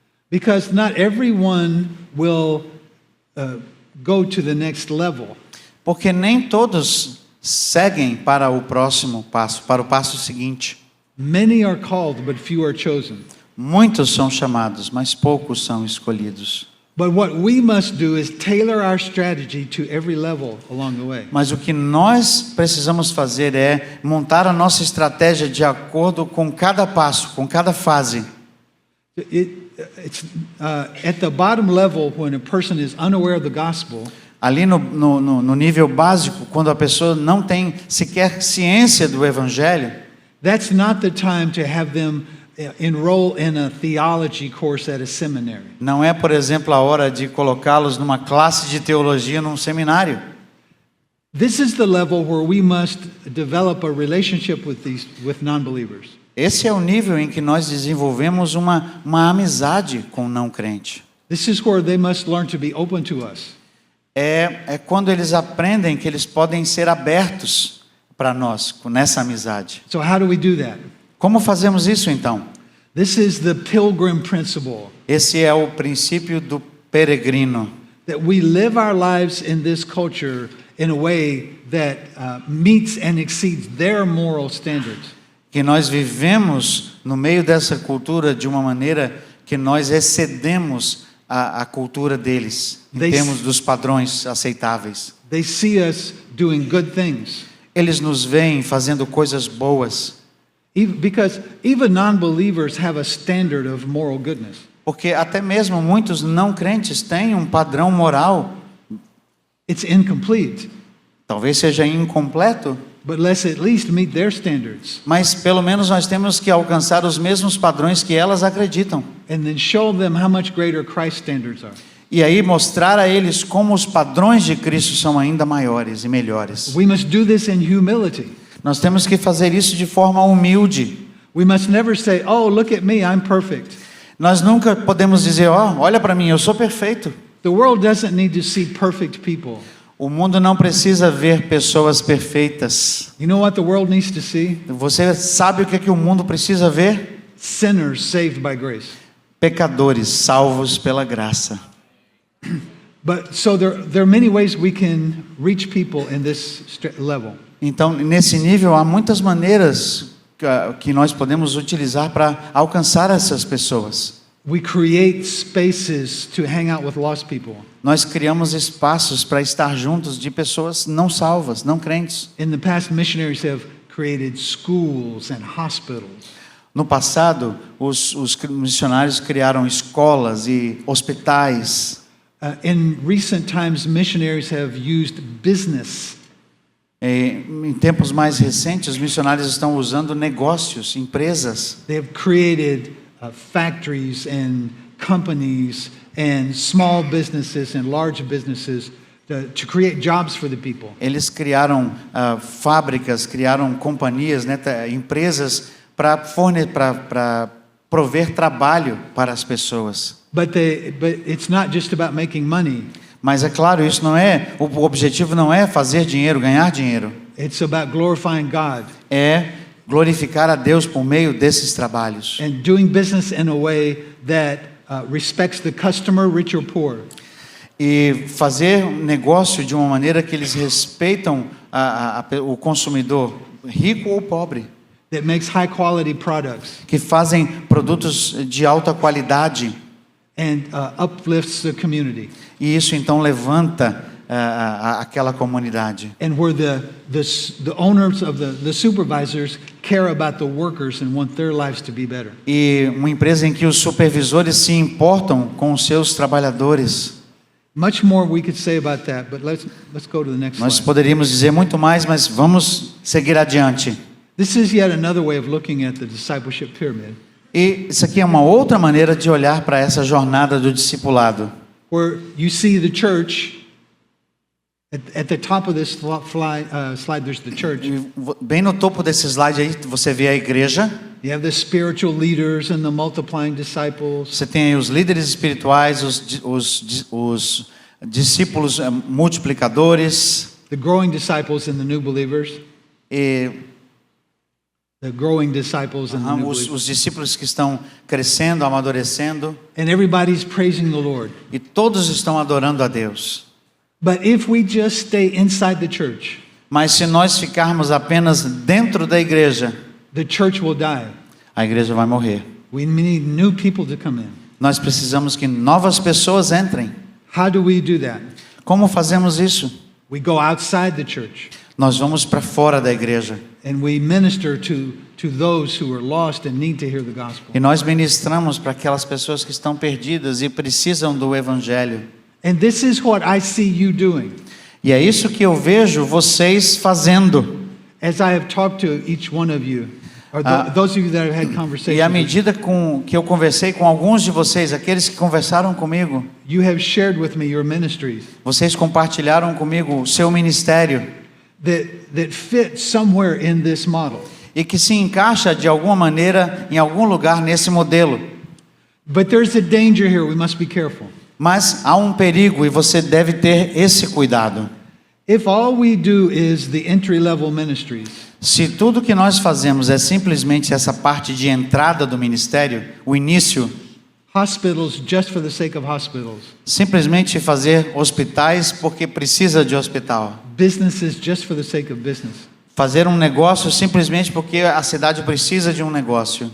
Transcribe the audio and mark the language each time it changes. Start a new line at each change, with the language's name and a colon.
English: Because not everyone will go to the next level.
Portuguese: Porque nem todos seguem para o próximo passo, para o passo seguinte.
English: Many are called, but few are chosen.
Portuguese: Muitos são chamados, mas poucos são escolhidos.
English: But what we must do is tailor our strategy to every level along the way.
Portuguese: Mas o que nós precisamos fazer é montar a nossa estratégia de acordo com cada passo, com cada fase.
English: It's at the bottom level when a person is unaware of the gospel.
Portuguese: Ali no nível básico, quando a pessoa não tem sequer ciência do evangelho,
English: That's not the time to have them enroll in a theology course at a seminary.
Portuguese: não é, por exemplo, a hora de colocá-los numa classe de teologia num seminário.
English: This is the level where we must develop a relationship with non-believers.
Portuguese: Esse é o nível em que nós desenvolvemos uma amizade com o não crente.
English: This is where they must learn to be open to us.
Portuguese: É quando eles aprendem que eles podem ser abertos para nós, nessa amizade.
English: So how do we do that?
Portuguese: Como fazemos isso então?
English: This is the pilgrim principle,
Portuguese: Esse é o princípio do peregrino.
English: that we live our lives in this culture in a way that meets and exceeds their moral standards.
Portuguese: Que nós vivemos no meio dessa cultura de uma maneira que nós excedemos a cultura deles, em termos dos padrões aceitáveis.
English: They see us doing good things.
Portuguese: Eles nos veem fazendo coisas boas,
English: Because even non-believers have a standard of moral goodness.
Portuguese: porque até mesmo muitos não crentes têm um padrão moral,
English: It's incomplete,
Portuguese: talvez seja incompleto,
English: but let's at least meet their standards
Portuguese: mas pelo menos nós temos que alcançar os mesmos padrões que elas acreditam.
English: and then show them how much greater Christ's standards are.
Portuguese: E aí mostrar a eles como os padrões de Cristo são ainda maiores e melhores.
English: We must do this in humility.
Portuguese: Nós temos que fazer isso de forma humilde.
English: We must never say, "Oh, look at me, I'm perfect."
Portuguese: Nós nunca podemos dizer, olha para mim, eu sou perfeito.
English: The world doesn't need to see perfect people.
Portuguese: O mundo não precisa ver pessoas perfeitas.
English: You know what the world needs to see?
Portuguese: Você sabe o que é que o mundo precisa ver?
English: Sinners saved by grace.
Portuguese: Pecadores salvos pela graça.
English: But so there are many ways we can reach people in this level.
Portuguese: Então, nesse nível, há muitas maneiras que nós podemos utilizar para alcançar essas pessoas.
English: We create spaces to hang out with lost people.
Portuguese: Nós criamos espaços para estar juntos de pessoas não salvas, não crentes.
English: In the past, missionaries have created schools and hospitals.
Portuguese: No passado, os missionários criaram escolas e hospitais.
English: In recent times, missionaries have used business.
Portuguese: Em tempos mais recentes, os missionários estão usando negócios, empresas.
English: They have created factories and companies and small businesses and large businesses to create jobs for the people.
Portuguese: Eles criaram fábricas, criaram companhias, né, empresas para prover trabalho para as pessoas.
English: But it's not just about making money.
Portuguese: Mas é claro, isso não é, o objetivo não é fazer dinheiro, ganhar dinheiro.
English: It's about glorifying God
Portuguese: É glorificar a Deus por meio desses trabalhos.
English: and doing business in a way that respects the customer, rich or poor.
Portuguese: E fazer um negócio de uma maneira que eles respeitam o consumidor, rico ou pobre.
English: That makes high quality products
Portuguese: Que fazem produtos de alta qualidade.
English: and uplifts the community.
Portuguese: E isso então levanta aquela comunidade.
English: And where the owners of the supervisors care about the workers and want their lives to be better.
Portuguese: E uma empresa em que os supervisores se importam com os seus trabalhadores.
English: Much more we could say about that, but let's go to the next
Portuguese: Nós
English: slide.
Portuguese: poderíamos dizer muito mais, mas vamos seguir adiante.
English: This is yet another way of looking at the discipleship pyramid,
Portuguese: E isso aqui é uma outra maneira de olhar para essa jornada do discipulado.
English: where you see the church At the top of this slide, there's the church.
Portuguese: E bem no topo desse slide aí, você vê a igreja.
English: You have the spiritual leaders and the multiplying disciples.
Portuguese: Você tem aí os líderes espirituais, os discípulos multiplicadores.
English: The growing disciples and the new believers.
Portuguese: E
English: The growing disciples and the new
Portuguese: os
English: believers.
Portuguese: discípulos que estão crescendo, amadurecendo.
English: And everybody's praising the Lord.
Portuguese: E todos estão adorando a Deus.
English: But if we just stay inside the church,
Portuguese: Mas se nós ficarmos apenas dentro da igreja,
English: the church will die.
Portuguese: a igreja vai morrer.
English: We need new people to come in.
Portuguese: Nós precisamos que novas pessoas entrem.
English: How do we do that?
Portuguese: Como fazemos isso?
English: We go outside the church
Portuguese: Nós vamos para fora da igreja.
English: and we minister to those who are lost and need to hear the gospel.
Portuguese: E nós ministramos para aquelas pessoas que estão perdidas e precisam do evangelho.
English: And this is what I see you doing.
Portuguese: E é isso que eu vejo vocês fazendo.
English: As I have talked to each one of you, or those of you that have had
Portuguese: E à
English: conversations,
Portuguese: medida que eu conversei com alguns de vocês, aqueles que conversaram comigo,
English: you have shared with me your ministries
Portuguese: vocês compartilharam comigo o seu ministério
English: that fit somewhere in this model.
Portuguese: e que se encaixa de alguma maneira em algum lugar nesse modelo.
English: But there's a danger here. We must be careful.
Portuguese: Mas há um perigo e você deve ter esse cuidado.
English: If all we do is the entry-level ministries,
Portuguese: Se tudo que nós fazemos é simplesmente essa parte de entrada do ministério, o início,
English: hospitals just for the sake of hospitals,
Portuguese: simplesmente fazer hospitais porque precisa de hospital,
English: businesses just for the sake of business,
Portuguese: fazer um negócio simplesmente porque a cidade precisa de um negócio,